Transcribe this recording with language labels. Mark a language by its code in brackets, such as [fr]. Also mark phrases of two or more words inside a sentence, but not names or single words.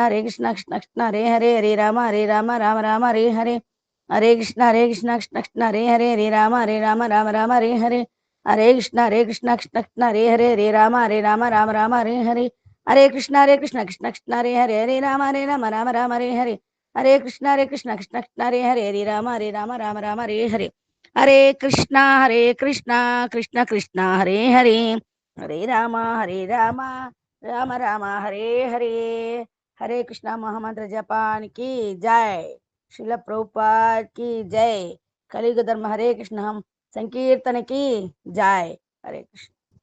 [sa] కృష్ణ హరే హరే హరే రామ రామ హరే హరే హరే కృష్ణ కృష్ణ హరే హరే హరే రామ రామ హరే హరే హరే కృష్ణ కృష్ణ హరే హరే హరే రామ రామ హరే హరే హరే కృష్ణ కృష్ణ హరే హరే హరే రామ రామ హరే హరే హరే కృష్ణ కృష్ణ హరే హరే హరే రామ హరే హరే హరే కృష్ణ కృష్ణ కృష్ణ హరే హరే హరే రామ రామ హరే హరే హరే కృష్ణ [te] మహామంత్ర జపానికి జై [hi] శిల ప్రభుపాద్ की जय कलियुग धर्म हरे कृष्ण हम संकीर्तन की जय हरे कृष्ण